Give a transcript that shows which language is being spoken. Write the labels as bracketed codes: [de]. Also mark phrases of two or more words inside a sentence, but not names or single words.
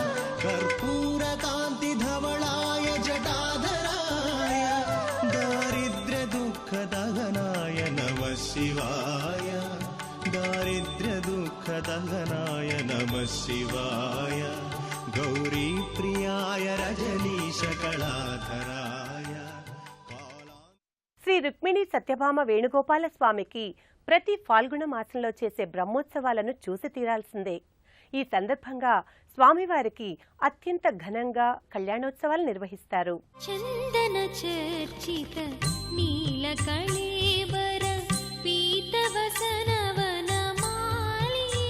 [sa] कर्पूरकान्तिधवलाय जटाधराय दारिद्र्यदुःखदहनाय नमः शिवाय दारिद्र्यदुःखदहनाय नमः शिवाय गौरीप्रियाय रजनीशकलाधराय. [te] శ్రీ రుక్మిణి సత్యభామ వేణుగోపాల స్వామికి ప్రతి ఫాల్గుణ మాసంలో చేసే బ్రహ్మోత్సవాలను చూసి తీరాల్సిందే. ఈ సందర్భంగా స్వామివారికి అత్యంత ఘనంగా కళ్యాణోత్సవాలు నిర్వహిస్తారు. [sa] చందన చర్చిత నీల కళేబర పీతవసనవనమాలి